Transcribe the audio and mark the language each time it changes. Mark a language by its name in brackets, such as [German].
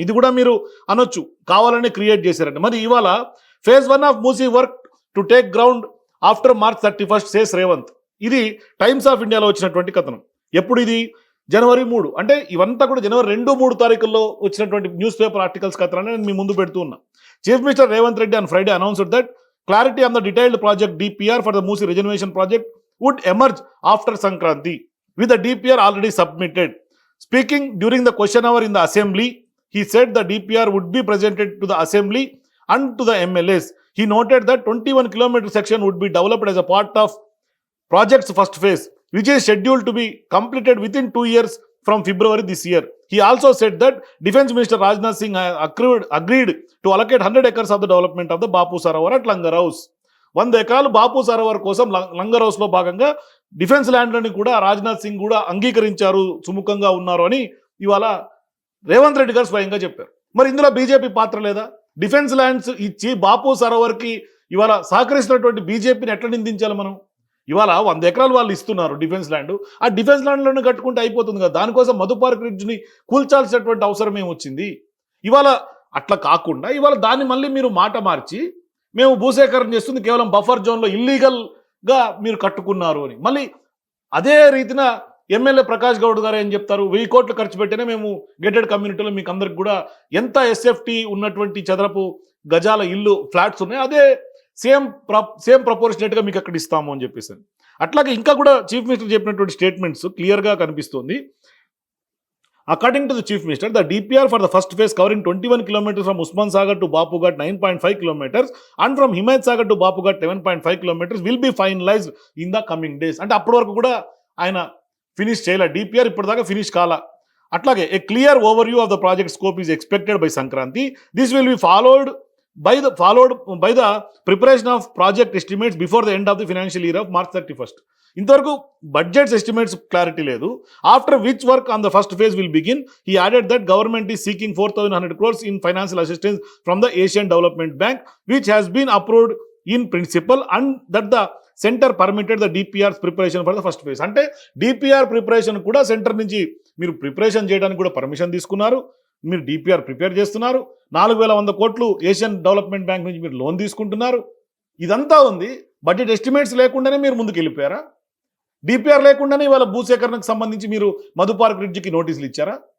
[Telugu] ఇది కూడా మీరు అనొచ్చు కావాలని క్రియేట్ చేశారండి. మరి ఇవాళ [English] Phase 1 of Musi work to take ground after March 31 says Revanth. [Telugu] ఇది టైమ్స్ ఆఫ్ ఇండియాలో వచ్చినటువంటి కథనం. ఎప్పుడు ఇది? జనవరి 3. అంటే ఇవంతా కూడా జనవరి 2, 3 తారీఖుల్లో వచ్చినటువంటి న్యూస్ పేపర్ ఆర్టికల్స్ కథనాన్ని నేను మీ ముందు పెడుతూ ఉన్నా. [English] Chief minister Revanth Reddy on Friday announced that clarity on the detailed project DPR for the Moosi regeneration project would emerge after Sankranti, with the DPR already submitted. Speaking during the question hour in the assembly, he said the DPR would be presented to the assembly and to the MLAs. He noted that 21-kilometer section would be developed as a part of project's first phase, which is scheduled to be completed within 2 years from February this year. He also said that Defence Minister Rajnath Singh agreed to allocate 100 acres of the development of the Bapu Sarovar at Langar House. [Telugu] 100 ఎకరాలు బాపు సరోవర్ కోసం లంగర్ హౌస్లో భాగంగా defence ల్యాండ్లని కూడా రాజ్నాథ్ సింగ్ కూడా అంగీకరించారు, సుముఖంగా ఉన్నారు అని ఇవాళ రేవంత్ రెడ్డి గారు స్వయంగా చెప్పారు. మరి ఇందులో బీజేపీ పాత్ర లేదా? డిఫెన్స్ ల్యాండ్స్ ఇచ్చి బాపు సరోవర్కి ఇవాళ సహకరిస్తున్నటువంటి బీజేపీని ఎట్లా నిందించాలి మనం? ఇవాళ 100 ఎకరాలు వాళ్ళు ఇస్తున్నారు డిఫెన్స్ ల్యాండ్. ఆ డిఫెన్స్ ల్యాండ్లను కట్టుకుంటే అయిపోతుంది కదా. దానికోసం మధు పార్క్ బ్రిడ్జ్ని కూల్చాల్సినటువంటి అవసరం ఏమొచ్చింది? ఇవాళ అట్లా కాకుండా ఇవాళ దాన్ని మళ్ళీ మీరు మాట మార్చి మేము భూసేకరణ చేస్తుంది కేవలం బఫర్ జోన్లో ఇల్లీగల్గా మీరు కట్టుకున్నారు అని. మళ్ళీ అదే రీతిన ఎమ్మెల్యే ప్రకాష్ గౌడ్ గారు ఏం చెప్తారు? 1000 కోట్లు ఖర్చు పెట్టినే మేము గేటెడ్ కమ్యూనిటీలో మీకు అందరికి కూడా ఎంత ఎస్ఎఫ్టీ ఉన్నటువంటి చదరపు గజాల ఇల్లు ఫ్లాట్స్ ఉన్నాయి, అదే సేమ్ ప్రపోర్షనేట్గా మీకు అక్కడ ఇస్తాము అని చెప్పేసి. అట్లాగే ఇంకా కూడా చీఫ్ మినిస్టర్ చెప్పినటువంటి స్టేట్మెంట్స్ క్లియర్గా కనిపిస్తుంది. [English] According to the Chief Minister, the DPR for the first phase covering 21 kilometers from Usman Sagar to Bapughat 9.5 kilometers and from Himayat Sagar to Bapughat 7.5 kilometers will be finalized in the coming days. [Telugu] అంటే అప్పటి వరకు కూడా ఆయన finish చేయలే. DPR ఇప్పటిదాకా finish కాల. అట్లాగే [English] a clear overview of the project scope is expected by Sankranti. This will be followed by the preparation of project estimates before the end of the financial year of March 31st. [Telugu] ఇంతవరకు budgets estimates clarity లేదు. [English] After which work on the first phase will begin. He added that government is seeking 4,100 crores in financial assistance from the Asian Development Bank, which has been approved in principle, and that the centre permitted the DPR preparation for the first phase. [Telugu] అంటే DPR preparation కూడా centre నుంచి మీరు preparation చేయడానికి కూడా permission తీసుకున్నారు. మీరు DPR prepare చేస్తున్నారు. 4,100 కోట్లు ఏషియన్ డెవలప్మెంట్ బ్యాంక్ నుంచి మీరు లోన్ తీసుకుంటున్నారు. ఇదంతా ఉంది. బడ్జెట్ ఎస్టిమేట్స్ లేకుండానే మీరు ముందుకు వెళ్ళిపోయారా? డిపిఆర్ లేకుండానే ఇవాళ భూసేకరణకు సంబంధించి మీరు మధుపార్క్ రిడ్జ్కి నోటీసులు ఇచ్చారా?